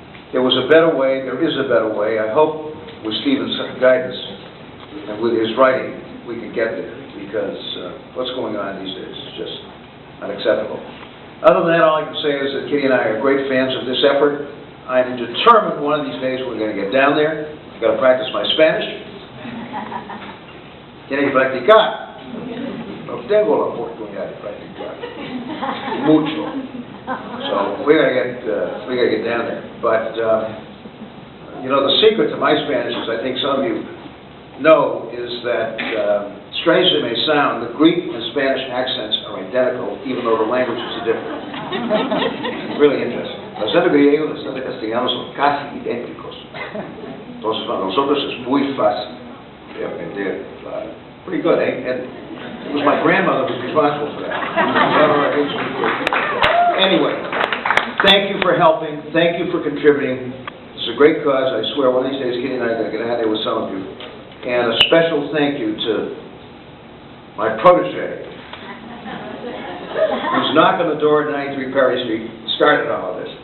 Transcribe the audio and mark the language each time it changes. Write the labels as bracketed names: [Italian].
[English] There was a better way, there is a better way. I hope with Stephen's guidance and with his writing we can get there, because what's going on these days is just unacceptable. Other than that, all I can say is that Kitty and I are great fans of this effort. I'm determined one of these days we're going to get down there. I've got to practice my Spanish. [Spanish] Tiene que practicar. No tengo la oportunidad de practicar. Mucho. [English] So we gotta get down there. But you know, the secret to my Spanish, as I think some of you know, is that strange as it may sound, the Greek and Spanish accents are identical, even though the languages are different. Really interesting. [Spanish] Los acentos griego y los acentos castellanos son casi idénticos. Entonces, para nosotros es muy fácil de aprender. [English] Pretty good, eh? And it was my grandmother who was responsible for that. Anyway, thank you for helping. Thank you for contributing. It's a great cause. I swear, one of these days, Kitty and I are going to get out there with some of you. And a special thank you to my protege, who's knocking on the door at 93 Perry Street, started all of this.